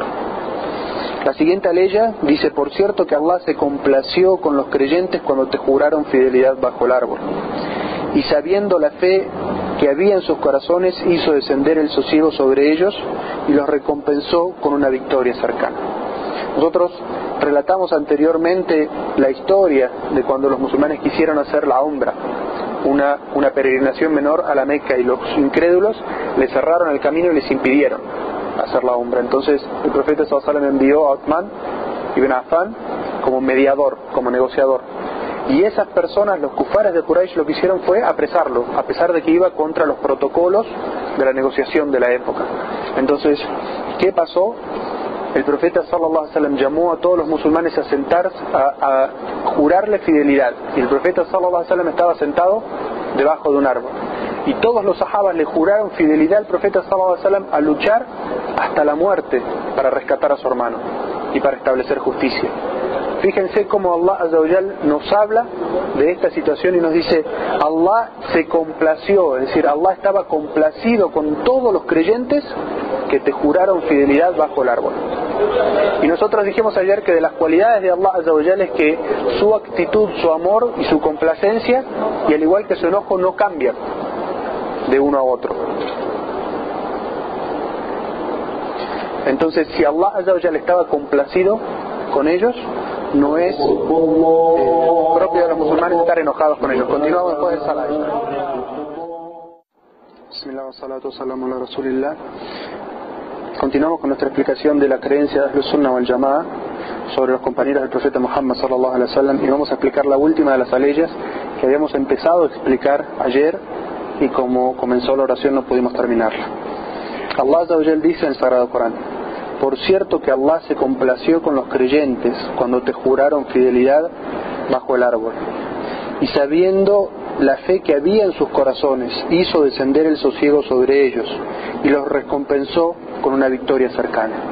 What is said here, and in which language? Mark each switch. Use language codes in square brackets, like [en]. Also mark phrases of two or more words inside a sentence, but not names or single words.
[es] La siguiente aleya dice: por cierto que Allah se complació con los creyentes cuando te juraron fidelidad bajo el árbol, y sabiendo la fe que había en sus corazones, hizo descender el sosiego sobre ellos y los recompensó con una victoria cercana. Nosotros relatamos anteriormente la historia de cuando los musulmanes quisieron hacer la umra, una peregrinación menor a la Meca, y los incrédulos les cerraron el camino y les impidieron hacer la umra. Entonces el profeta [ar] صلى الله عليه وسلم [es] envió a Uthman ibn Affan como mediador, como negociador, y esas personas, los kufares de Quraysh, lo que hicieron fue apresarlo, a pesar de que iba contra los protocolos de la negociación de la época. Entonces, ¿qué pasó? El profeta [ar] صلى الله عليه وسلم [es] llamó a todos los musulmanes a sentarse, a jurarle fidelidad, y el profeta [ar] صلى الله عليه وسلم [es] estaba sentado debajo de un árbol, y todos los sahabas le juraron fidelidad al profeta [ar] صلى الله عليه وسلم [es] a luchar hasta la muerte para rescatar a su hermano y para establecer justicia. Fíjense cómo Allah [ar] عز وجل [es] nos habla de esta situación y nos dice: Allah se complació, es decir, Allah estaba complacido con todos los creyentes que te juraron fidelidad bajo el árbol. Y nosotros dijimos ayer que de las cualidades de Allah [ar] عز وجل [es] es que su actitud, su amor y su complacencia, y al igual que su enojo, no cambian de uno a otro. Entonces, si Allah [ar] عز وجل [es] estaba complacido con ellos, no es propio de los musulmanes estar enojados con ellos. Continuamos después del salat. [ar] بسم الله والصلاة والسلام على رسول الله. [es] Continuamos con nuestra explicación de la creencia de [ar] أهل السنة والجماعة [es] sobre los compañeros del profeta Muhammad [ar] صلى الله عليه وسلم, [es] y vamos a explicar la última de las aleyas que habíamos empezado a explicar ayer, y como comenzó la oración no pudimos terminarla. Allah [ar] عز وجل [es] dice en el Sagrado Corán: por cierto que Allah se complació con los creyentes cuando te juraron fidelidad bajo el árbol, y sabiendo la fe que había en sus corazones, hizo descender el sosiego sobre ellos y los recompensó con una victoria cercana.